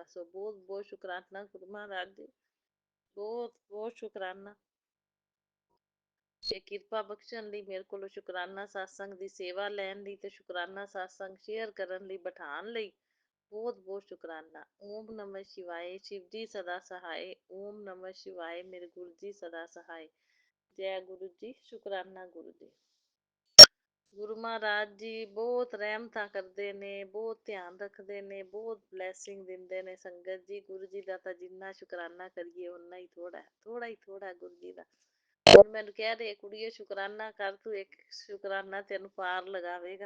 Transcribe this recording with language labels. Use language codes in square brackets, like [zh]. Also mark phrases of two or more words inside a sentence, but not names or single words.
[pa] ਸੋ ਬਹੁਤ ਬਹੁਤ ਸ਼ੁਕਰਾਨਾ ਗੁਰੂ ਮਹਾਰਾਜ ਜੀ, ਬਹੁਤ ਬਹੁਤ ਸ਼ੁਕਰਾਨਾ। ਇਹ ਕਿਰਪਾ ਬਖਸ਼ਣ ਲਈ, ਮੇਰੇ ਕੋਲੋਂ ਸ਼ੁਕਰਾਨਾ ਸਾਸੰਗ ਦੀ ਸੇਵਾ ਲੈਣ ਲਈ ਤੇ ਸ਼ੁਕਰਾਨਾ ਸਾਸੰਗ ਸ਼ੇਅਰ ਕਰਨ ਲਈ, ਬਿਠਾਉਣ ਲਈ ਬਹੁਤ ਬਹੁਤ ਸ਼ੁਕਰਾਨਾ। [hi] ओम नमः शिवाय, शिव जी सदा सहाय। ओम नमः शिवाय, मेरे गुरु जी सदा सहाय। जय गुरु जी, शुकराना गुरु जी। [pa] ਗੁਰੂ ਮਹਾਰਾਜ ਜੀ ਬਹੁਤ ਰਹਿਮਤਾਂ ਕਰਦੇ ਨੇ, ਬਹੁਤ ਧਿਆਨ ਰੱਖਦੇ ਨੇ, ਬਹੁਤ ਬਲੈਸਿੰਗ ਦਿੰਦੇ ਨੇ ਸੰਗਤ ਜੀ। ਗੁਰੂ ਜੀ ਦਾ ਤਾਂ ਜਿੰਨਾ ਸ਼ੁਕਰਾਨਾ ਕਰੀਏ ਓਨਾ ਹੀ ਥੋੜਾ, ਥੋੜਾ ਹੀ ਥੋੜਾ ਗੁਰੂ ਜੀ ਦਾ। ਹੁਣ ਮੈਨੂੰ ਕਹਿ ਰਹੇ ਕੁੜੀਏ ਸ਼ੁਕਰਾਨਾ ਕਰ, ਤੂੰ ਇੱਕ ਸ਼ੁਕਰਾਨਾ ਤੈਨੂੰ ਪਾਰ ਲਗਾਵੇਗਾ।